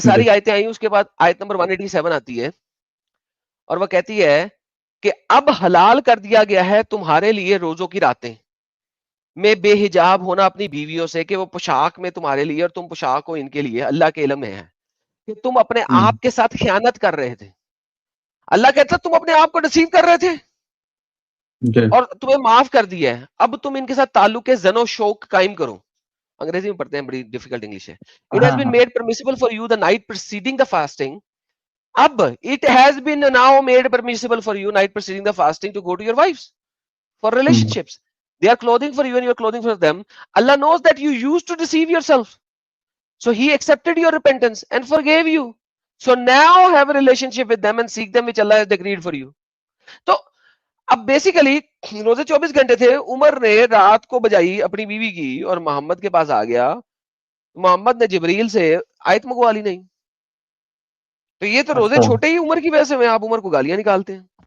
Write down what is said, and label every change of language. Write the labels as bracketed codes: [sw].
[ur] ساری آیتیں آئی, اس کے بعد آیت نمبر 187 آتی ہے اور وہ کہتی ہے کہ اب حلال کر دیا گیا ہے تمہارے لیے روزوں کی راتیں میں بے حجاب ہونا اپنی بیویوں سے, کہ وہ پوشاک میں تمہارے لیے اور تم پوشاک ہو ان کے لیے. اللہ کے علم میں ہے کہ تم اپنے آپ کے ساتھ خیانت کر رہے تھے. اللہ کہتا تم اپنے آپ کو ڈسیو کر رہے تھے جی اور تمہیں معاف کر دیا ہے, اب تم ان کے ساتھ تعلق زن و شوق قائم کرو. انگریزی میں پڑھتے ہیں, بڑی ڈیفیکلٹ انگلش ہے. [en] It has [ur] ہاں [en] been [ur] ہاں [en] made permissible for you the night preceding the fasting. اب it has been now made permissible for you night preceding the fasting to go to your wives for relationships. They are clothing for you and you are clothing for them. Allah knows that you used to deceive yourself. So he accepted your repentance and forgave you. So now have a relationship with them and seek them which Allah has decreed for you. [ur] تو اب basically روزے 24 گھنٹے تھے, عمر نے رات کو بجائی اپنی بیوی کی اور محمد کے پاس آ گیا. محمد نے جبریل سے آیت منگوا لی نہیں. تو یہ تو روزے اچھا چھوٹے ہی عمر کی وجہ سے میں آپ عمر کو گالیاں نکالتے ہیں.